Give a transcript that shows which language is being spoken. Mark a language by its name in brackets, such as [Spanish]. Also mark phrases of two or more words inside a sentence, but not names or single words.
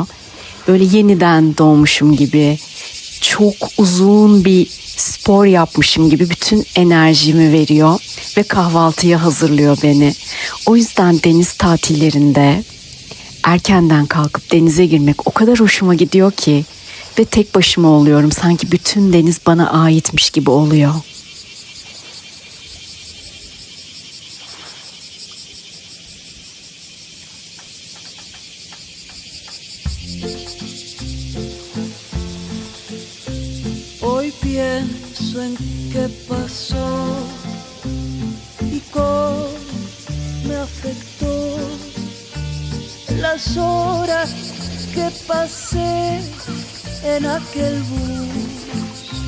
[Turkish] Böyle yeniden doğmuşum gibi, çok uzun bir spor yapmışım gibi bütün enerjimi veriyor ve kahvaltıya hazırlıyor beni. O yüzden deniz tatillerinde erkenden kalkıp denize girmek o kadar hoşuma gidiyor ki ve tek başıma oluyorum. Sanki bütün deniz bana aitmiş gibi oluyor. [Spanish] Hoy pienso en qué pasó y cómo me afectó las horas que pasé en aquel bus.